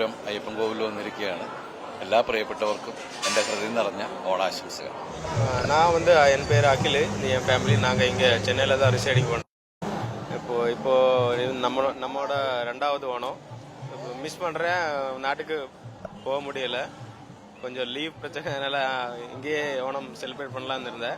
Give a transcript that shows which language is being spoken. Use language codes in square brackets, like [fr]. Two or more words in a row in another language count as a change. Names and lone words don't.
[ml] അയ്യപ്പൻ കോവിലിൽ വന്നിരിക്കുകയാണ്. എല്ലാ പ്രിയപ്പെട്ടവർക്കും എൻ്റെ ഹൃദയം നിറഞ്ഞ ഓണാശംസകൾ. [ta] நான் என் பேர் அகில், என் ஃபேமிலி நாங்கள் இங்கே சென்னையில் தான் ரிசைடிங் பண்ணோம். இப்போ நம்மளோட 2வது ஓணம். மிஸ் பண்ணுறேன், நாட்டுக்கு போக முடியல, கொஞ்சம் லீவ் பிரச்சனைனால இங்கேயே ஓணம் செலிப்ரேட் பண்ணலான்னு இருந்தேன்.